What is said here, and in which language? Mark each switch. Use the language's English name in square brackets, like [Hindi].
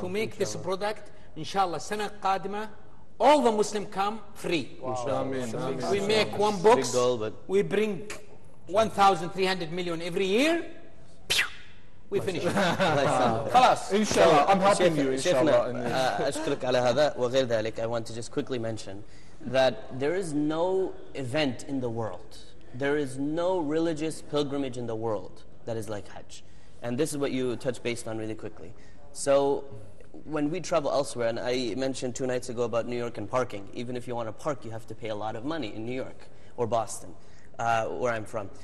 [English] to make this product inshallah [Arabic] sana qadima [English] all the Muslim come free. Amin. We make one box, Big goal, but we bring 1,300 million every year, we finish it. [Arabic] خلاص. [English] Inshallah, I'm helping you, inshallah. [Arabic] شيخنا أشكرك على هذا وغير ذلك. [English] I want to just quickly mention that there is no event in the world, there is no religious pilgrimage in the world that is like Hajj. And this is what you touched based on really quickly. So when we travel elsewhere, and I mentioned 2 nights ago about New York and parking, even if you want to park, you have to pay a lot of money in New York or Boston, where I'm from.